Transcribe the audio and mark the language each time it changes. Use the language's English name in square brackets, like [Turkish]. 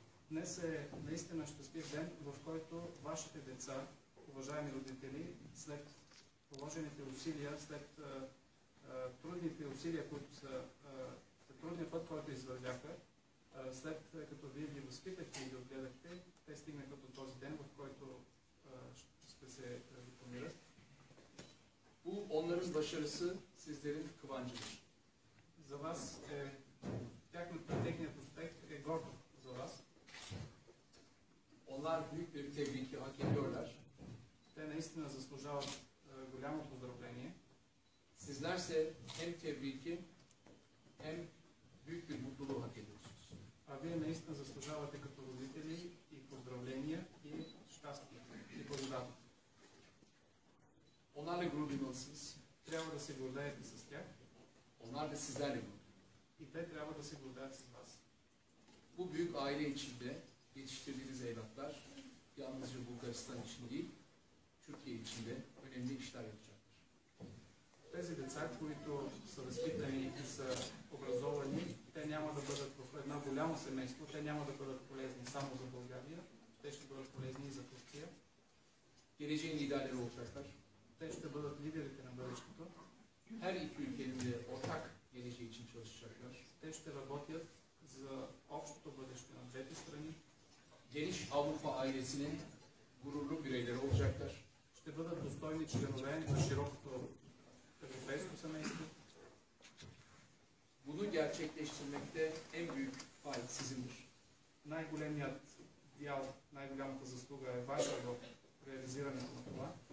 [Bulgarian] Днес е наистина щастлив ден, в който вашите деца, уважаеми родители, след положените усилия, след трудните усилия, които са, трудния път, който извървяха, след като вие ги възпитахте и ги отгледахте, те стигнаха до този ден, в който ще се дипломират. [Turkish] Bu onların başarısı sizlerin kıvancıdır. [Bulgarian] За вас техният успех е гордо за вас. [Turkish] Onlar büyük bir tebriki hak ediyorlar. [Bulgarian] Те наистина заслужават голямо поздравление. [Turkish] Sizlerse hem tebriki hem büyük bir mutluluğu hak ediyorsunuz. [Bulgarian] А вие наистина заслужавате като родители и поздравления и щастие и благодарност. [Turkish] Onlarla gurur duymalısınız. [Bulgarian] Трябва да се гордеете с тях. [Turkish] Onlar da sizlerle gurur. [Bulgarian] И те трябва да се гордеят с вас. [Turkish] Bu büyük aile içinde yetiştirdiğiniz evlatlar yalnızca Bulgaristan için değil, Türkiye için de önemli işler yapacaktır. [Bulgarian] Тези деца, които са възпитани и са образовани, те няма да бъдат в едно голямо семейство, те няма да бъдат полезни само за България, те ще бъдат полезни и за Турция. [Turkish] Geleceğin liderleri olacaklar. [Bulgarian] Те ще бъдат лидерите на бъдещето. [Turkish] Her iki ülkenin de ortak geleceği için çalışacaklar. [Bulgarian] Те ще работят за общото бъдеще на двете страни. [Turkish] Geniş Avrupa ailesinin gururlu bireyleri olacaklar. [Bulgarian] Ще бъдат достойни членове на широкото европейско семейство. [Turkish] Bunu gerçekleştirmekte en büyük pay sizindir. [Bulgarian] Най-големият дял, най-голямата заслуга е ваша в реализирането на това.